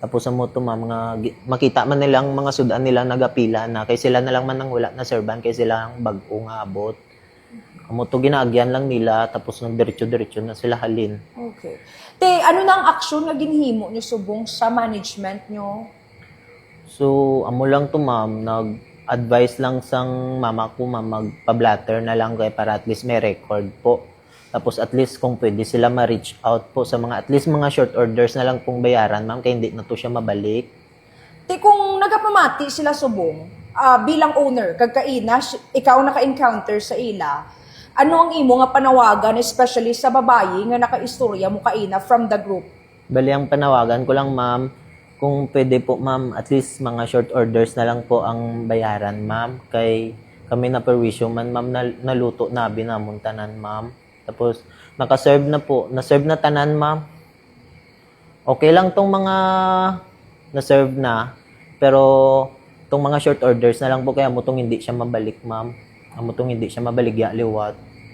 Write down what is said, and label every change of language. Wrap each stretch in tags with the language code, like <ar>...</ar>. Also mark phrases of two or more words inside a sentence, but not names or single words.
<hil>Tapos sa moto ma'am, makita man nilang mga sudan nila nagapila na, kay sila na lang man nang wala na serban, kay sila ang bago nga abot. Amo to ginaagyan lang nila, tapos nang diretso-diretso na sila halin. Okay. Te, ano na ang aksyon nga ginhimo nyo subong sa management nyo? So, amo lang to ma'am, nag-advise lang sang mama ko ma'am, magpa-blatter na lang kay para</hil> <en>at least</en> <hil>may record po.</hil> <tl>Tapos</tl> <en>at least</en> <tl>kung pwede sila ma-reach out po sa mga,</tl> <en>at least</en> <tl>mga</tl> <en>short orders</en> <tl>na lang pong bayaran ma'am, kaya hindi na to siya mabalik.</tl> <hil>Te, kung nagapamati sila subong, bilang owner, kagkaina, ikaw naka-encounter sa ila, ano ang imo nga panawagan, especially sa babae nga naka-istorya mo kaina</hil> <en>from the group?</en> <tl>Bali, ang panawagan ko lang ma'am, kung pwede po ma'am,</tl> <en>at least</en> <tl>mga</tl> <en>short orders</en> <tl>na lang po ang bayaran ma'am, kay kami na perwisyo man ma'am, naluto na binamuntanan ma'am. Tapos, naka-serve na po. Na-serve na tanan, ma'am. Okay lang tong mga na-serve na. Pero, tong mga</tl> <en>short orders</en> <tl>na lang po. Kaya mo tong hindi siya mabalik, ma'am.</tl> <hil>Amo tong hindi siya mabaligya liwat.</hil>